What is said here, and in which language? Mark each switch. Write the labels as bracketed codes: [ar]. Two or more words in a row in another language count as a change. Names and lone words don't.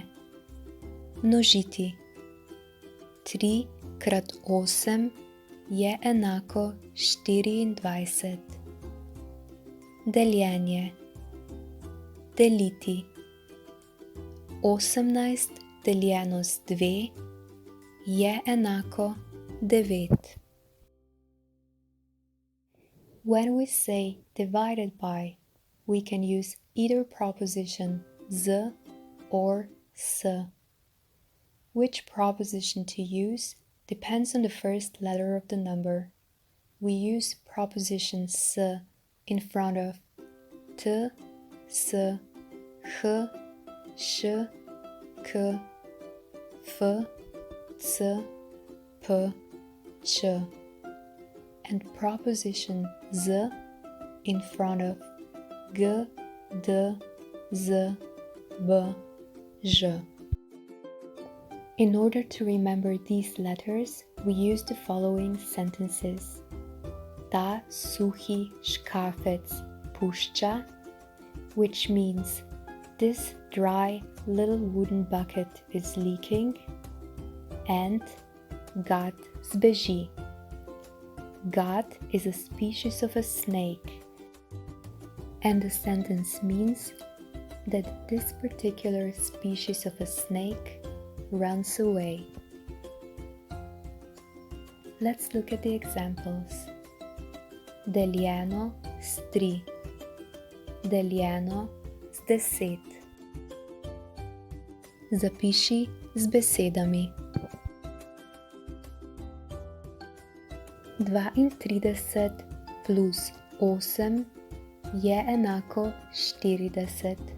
[sl] Množiti. 3 krat 8 je enako 24. Deljenje. Deliti. 18 deljeno z 2 je enako 9. [en] When we say divided by, we can use either proposition z or s. Which proposition to use depends on the first letter of the number. We use proposition s in front of t, s, h, sh, k, f, c, p, ch, and proposition z in front of g, d, z, b, ž. In order to remember these letters, we use the following sentences. [sl] Ta suhi škafec pušča, [en] which means this dry little wooden bucket is leaking, and [sl] gad zbeži. [en] Gad is a species of a snake, and the sentence means that this particular species of a snake runs away. Let's look at the examples. [sl] Deljeno s 3, deljeno s 10. Zapiši z besedami. 32 plus 8 je enako 40.